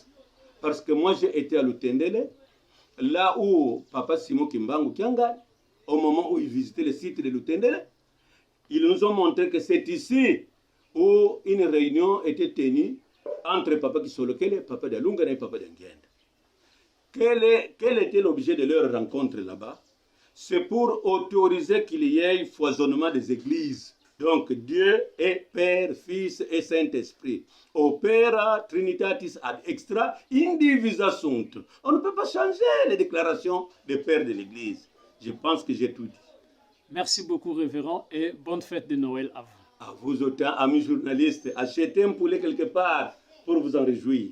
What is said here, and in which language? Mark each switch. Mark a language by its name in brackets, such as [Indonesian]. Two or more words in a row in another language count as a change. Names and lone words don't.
[French] Parce que moi, j'ai été à Lutendele, là où Papa Simon Kimbangu Kianga, au moment où il visitait le site de Lutendele, ils nous ont montré que c'est ici où une réunion était tenue entre Papa Kisolokele, Papa Dalunga et Papa Dengenda. Quel était l'objet de leur rencontre là-bas? C'est pour autoriser qu'il y ait foisonnement des églises. Donc Dieu est Père, Fils et Saint-Esprit. [Latin] Opera Trinitatis ad extra indivisa sunt. [French] On ne peut pas changer les déclarations des pères de l'Église. Je pense que j'ai tout dit. Merci beaucoup, révérend, et bonne fête de Noël à vous. À vous autant, amis journalistes, achetez un poulet quelque part pour vous en réjouir.